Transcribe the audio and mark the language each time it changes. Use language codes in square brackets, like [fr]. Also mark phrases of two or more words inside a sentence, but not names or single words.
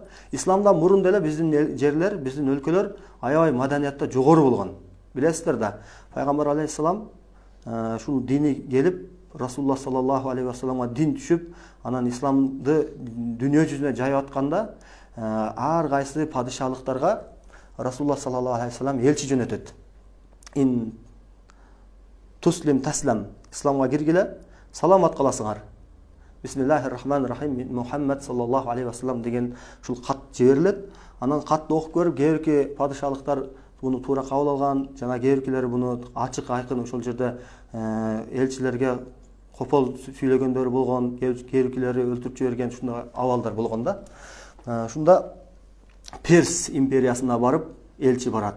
[ky] Исламдан мурун деле биздин жерлер, биздин өлкөлөр аябай маданиятта жогору болгон. Билесиздер да, пайгамбар алейхиссалам ушул дини келип, Расулуллах саллаллаху алейхи вассаламга дин түшүп, анан исламды дүйнө жүзүнө жайып атканда, ар кайсы падышалыктарга [ar] رسول الله صلى الله عليه وسلم [ky] элчи жөнөтөт. [ar] إن تسلم تسلم, [ky] исламга киргиле, саламат каласыңар. [ar] بسم الله الرحمن الرحيم, [ky] Мухаммад [ar] صلى الله عليه وسلم [ky] деген ушул кат жиберилет. Анан катты окуп көрүп, кээбирки падышалыктар буну туура кабыл алган, жана кээбиркилери буну ачык айкын ошол жерде элчилерге копол сүйлөгөндөр болгон, кээбиркилери өлтүрүп жиберген ушундай абалдар болгон да. Шунда Перс империясына барып элчи барат.